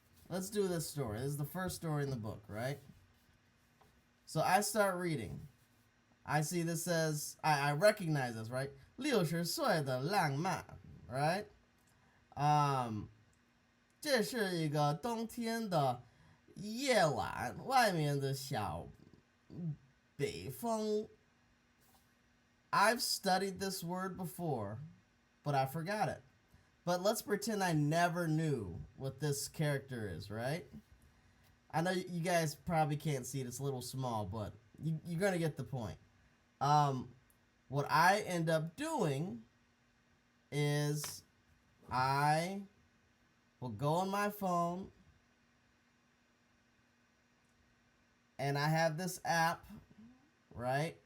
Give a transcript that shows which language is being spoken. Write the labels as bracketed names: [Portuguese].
[English] Let's do this story. This is the first story in the book, right? So I start reading. I see this says, I recognize this, right? [Chinese] 60岁的浪漫. [English] right? [Chinese] 这是一个冬天的夜晚，外面的小北风。 [English] I've studied this word before, but I forgot it. But let's pretend I never knew what this character is, right? I know you guys probably can't see it, it's a little small, but you're going to get the point. What I end up doing is I will go on my phone and I have this app, right?